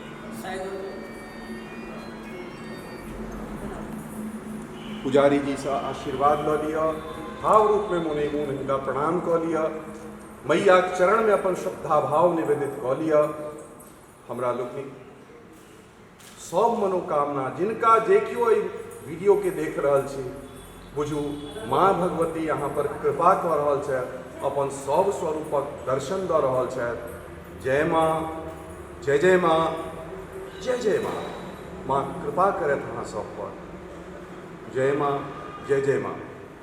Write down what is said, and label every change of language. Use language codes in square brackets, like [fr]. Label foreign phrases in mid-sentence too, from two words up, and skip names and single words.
[mai] पुजारी जी से आशीर्वाद ल लिया, भाव रूप में मुने मुन हिनका प्रणाम कऽ लिया, मैया के चरण में अपन श्रद्धा भाव निवेदित कऽ लिया। हमरा लोकनि सब मनोकामना, जिनका जे केओ वीडियो के देख रहल छी, बुझू माँ भगवती यहाँ पर कृपा कऽ रहल छथि, अपन सब स्वरूपक दर्शन दऽ रहल छथि। जय माँ, जय जय माँ, जय जय माँ। माँ कृपा करत अहाँ सब पर। जय माँ, जय जय माँ।